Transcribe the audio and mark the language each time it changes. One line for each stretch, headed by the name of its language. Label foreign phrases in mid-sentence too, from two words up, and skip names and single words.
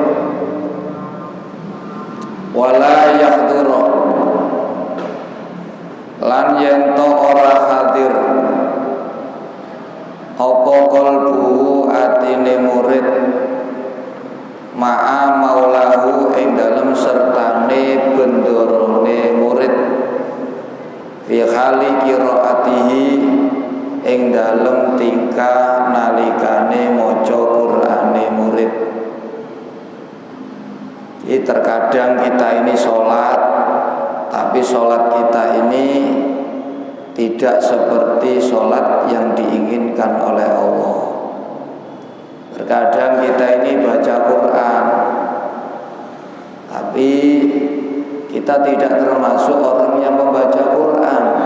Arabic: ولا يحضر
Javanese: lan yen to ora hadir apa qalbu atine murid
Arabic: مع مولاه
Javanese: ing dalem sertane bendorone murid
Arabic: في حال قراءته
Javanese: ing dalem tingkah nalikane maca Qur'ane murid.
Indonesian: Jadi terkadang kita ini sholat, tapi sholat kita ini tidak seperti sholat yang diinginkan oleh Allah. Terkadang kita ini baca Quran, tapi kita tidak termasuk orang yang membaca Quran.